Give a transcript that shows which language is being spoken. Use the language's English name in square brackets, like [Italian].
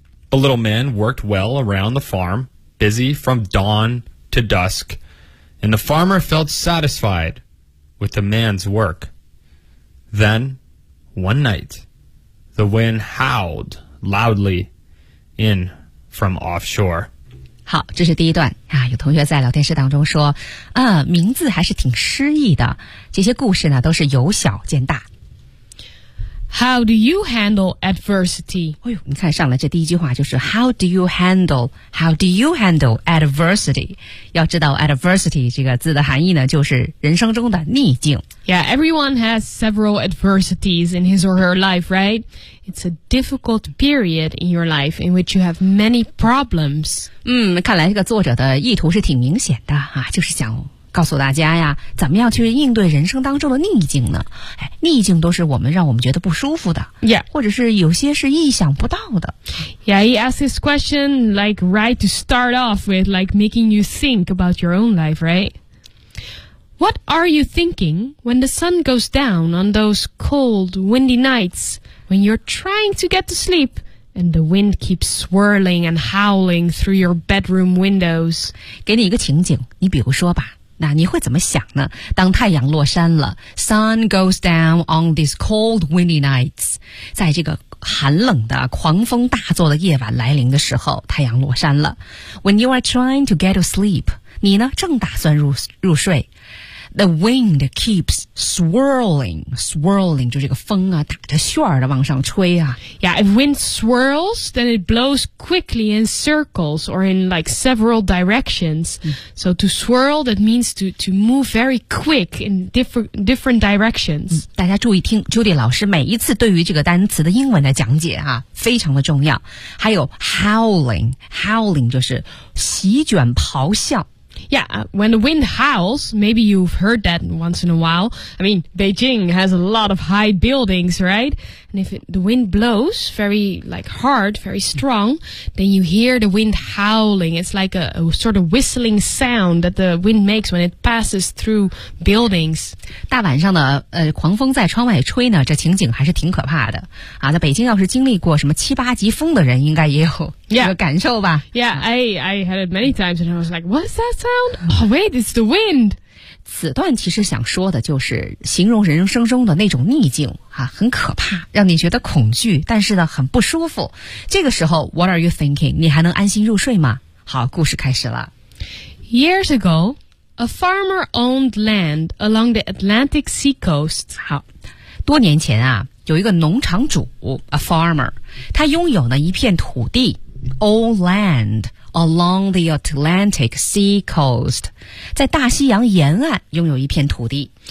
[English] The little man worked well around the farm, busy from dawn to dusk, and the farmer felt satisfied with the man's work. Then, one night, the wind howled loudly in from offshore. [Chinese] 好，这是第一段啊。有同学在聊天室当中说，名字还是挺诗意的。这些故事呢，都是由小见大。 [English] How do you handle adversity? [Chinese] 哎呦，你看上来这第一句话就是 [English] How do you handle adversity? [Chinese] 要知道 adversity 这个字的含义呢，就是人生中的逆境。 [English] Yeah, everyone has several adversities in his or her life, right? It's a difficult period in your life in which you have many problems. [Chinese] 看来这个作者的意图是挺明显的啊，就是想告诉大家呀，怎么样去应对人生当中的逆境呢？哎，逆境都是我们让我们觉得不舒服的，Yeah，或者是有些是意想不到的。 [English] Yeah, he asked this question like right to start off with, like making you think about your own life, right? What are you thinking when the sun goes down on those cold, windy nights when you're trying to get to sleep? And the wind keeps swirling and howling through your bedroom windows. [Chinese] 给你一个情景，你比如说吧，那你会怎么想呢？当太阳落山了 [English] ，sun goes down on these cold, windy nights. [Chinese] 在这个寒冷的、狂风大作的夜晚来临的时候，太阳落山了。 [English] When you are trying to get to sleep, [Chinese] 你呢正打算入睡。 [English] The wind keeps swirling, [Chinese] 就这个风啊，打着旋儿的往上吹啊。 [English] Yeah, if wind swirls, then it blows quickly in circles or in like several directions. So to swirl, that means to move very quick in different directions. [Chinese] 大家注意听 ,Judy 老师每一次对于这个单词的英文的讲解啊，非常的重要。还有 howling 就是席卷咆哮。 [English] Yeah, when the wind howls, maybe you've heard that once in a while. I mean, Beijing has a lot of high buildings, right? And if the wind blows very, like, hard, very strong, then you hear the wind howling. It's like a sort of whistling sound that the wind makes when it passes through buildings. [Chinese] 大晚上的狂风在窗外吹呢，这情景还是挺可怕的。啊，在北京要是经历过什么七八级风的人，应该也有这个感受吧。 [English] Yeah, I had it many times and I was like, what's that? Oh, wait, it's the wind. [Chinese] 此段其实想说的就是形容人生中的那种逆境啊，很可怕，让你觉得恐惧，但是呢很不舒服。这个时候 , [English] what are you thinking? [Chinese] 你还能安心入睡吗？好，故事开始了。 [English] Years ago, a farmer owned land along the Atlantic seacoast. [Chinese] 好，多年前啊，有一个农场主 , [English] a farmer, [Chinese] 他拥有呢一片土地 , [English] old land,Along the Atlantic Sea Coast, [Chinese] 在大西洋沿岸拥有一片土地。